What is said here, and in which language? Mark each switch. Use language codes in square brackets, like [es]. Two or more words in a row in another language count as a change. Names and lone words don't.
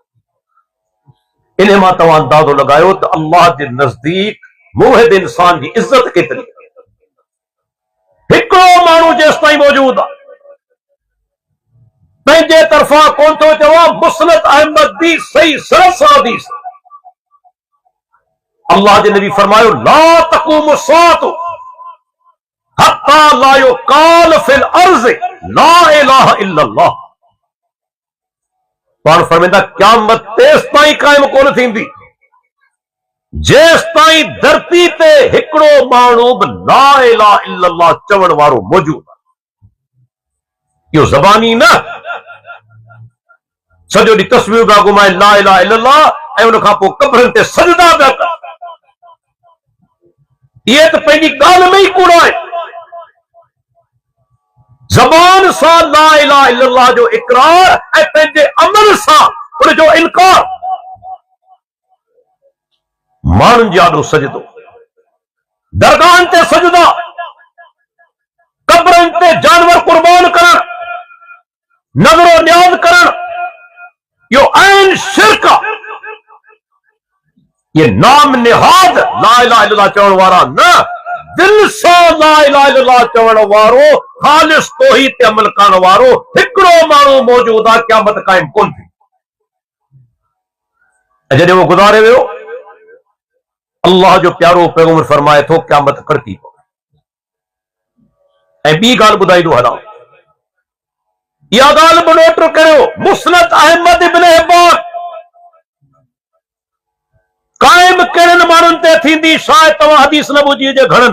[sd] इन मां तव्हां अंदाज़ो लॻायो त अल्लाह जे नज़दीक मुवहिद इंसान जी इज़त केतिरी। हिकिड़ो माण्हू जेसि ताईं मौजूद आहे, पंहिंजे तरफ़ां कोन थो चवां, मुस्नद अहमद दी सही सरस हदीस, अल्लाह जे नबी फरमायो, [ar] لا تقوم الساعة حتى لا يقال في الأرض لا إله إلا الله. [sd] पाण फरमाईंदा, क़यामत तेसि ताईं क़ाइम कोन थींदी जेसि ताईं धरती ते हिकिड़ो माण्हू बि [ar] لا إله إلا الله [sd] चवण वारो मौजूद आहे। इहो ज़बानी न, सॼो ॾींहुं तस्वीर पिया घुमाए [ar] لا إله إلا الله [sd] ऐं उन खां पोइ कब्रनि ते सजदा पिया कनि। इहे त पंहिंजी ॻाल्हि में ई कूड़ आहे। ज़बान सां [ar] لا إله إلا الله [sd] जो इक़रार ऐं पंहिंजे अमल सां उन जो इनकार। माण्हुनि जे आॾो सजदो, दरगाहनि ते सजदा, कब्रनि ते जानवर कुर्बान करण, नज़रो न्याज़ करण, इहो ऐन शिरक आहे। ये नाम निहाद [ar] لا إله إلا الله [sd] चवण वारा न, दिल सां [ar] لا إله إلا الله [sd] चवण वारो, ख़ालिस तौहीद ते अमल करण वारो हिकिड़ो माण्हू मौजूद आहे। क़यामत क़ाइम कोन थी। ऐं जॾहिं उहो गुज़ारे वियो, अल्लाह जो प्यारो पैगंबर फरमाए थो, क़यामत कड़की पवे। ऐं ॿी ॻाल्हि ॿुधाईंदो हलां, इहा ॻाल्हि बि नोट करियो, मुस्नद अहमद इब्न हिब्बान क़ाइम कहिड़नि माण्हुनि ते थींदी, शायदि तव्हां हदीस न ॿुधी हुजे घणनि।